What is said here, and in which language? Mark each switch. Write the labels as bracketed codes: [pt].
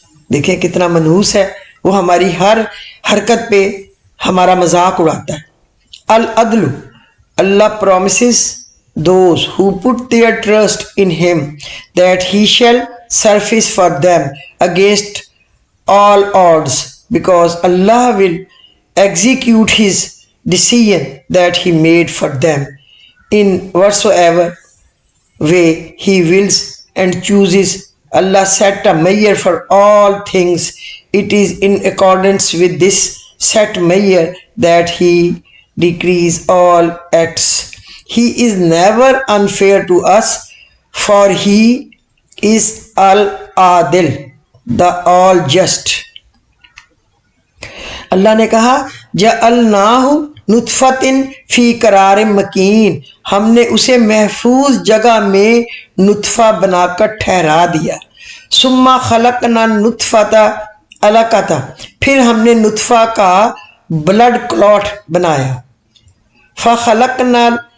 [ur] دیکھیں کتنا منحوس ہے، وہ ہماری ہر حرکت پہ ہمارا مذاق اڑاتا ہے۔ [en] العدل، اللہ promises those who put their trust in him that he shall suffice for them against all odds, because Allah will execute his decision that he made for them in whatsoever way he wills and chooses. Allah set a measure for all things. It is in accordance with this set measure that he decrees all acts. He is never unfair to us, for he is al-adil, the all just. [ur] اللہ نے کہا [ar] جعلناہ نطفۃ فی قرار مکین، [ur] ہم نے اسے محفوظ جگہ میں نطفہ بنا کر ٹھہرا دیا۔ [ar] ثم خلقنا نطفۃ علقۃ، [ur] پھر ہم نے نطفہ کا بلڈ کلوٹ بنایا۔ فخلقنا